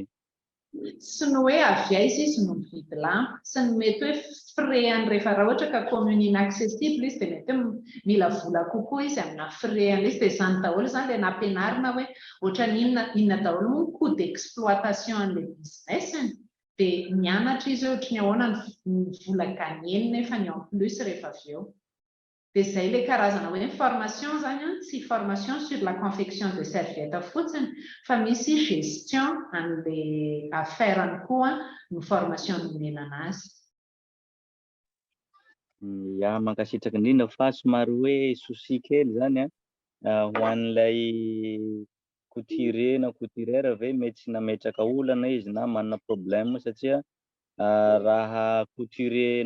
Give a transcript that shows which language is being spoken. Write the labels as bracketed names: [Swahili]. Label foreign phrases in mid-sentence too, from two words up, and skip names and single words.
[Malagasy] Sy ny hoe avy aiza izy no mividy lamba, sy ny mety hoe frais any rehefa raha ohatra ka [French] commune inaccessible [Malagasy] izy dia mety mila vola kokoa izy amina frais an'ilay izy, dia izany daholo zany ilay nampianarina hoe ohatra ny inona daholo moa [French] coût d'exploitation [Malagasy] an'ilay business dia mianatra izy ohatra ny ahoana ny vola gagneny nefa ny [French] en plus [Malagasy] rehefa avy eo. Dia izay ilay karazana hoe formation zany tsy [French] formation sur la confection de serviette [Malagasy] fotsiny fa misy gestion an'ilay affaire koa ny formation nomenana azy. Ya, mankasitraka indrindra fa somary hoe souci kely zany ho an'ilay couture na couturière ve mety tsy nametraka olana izy na manana problème satria raha couture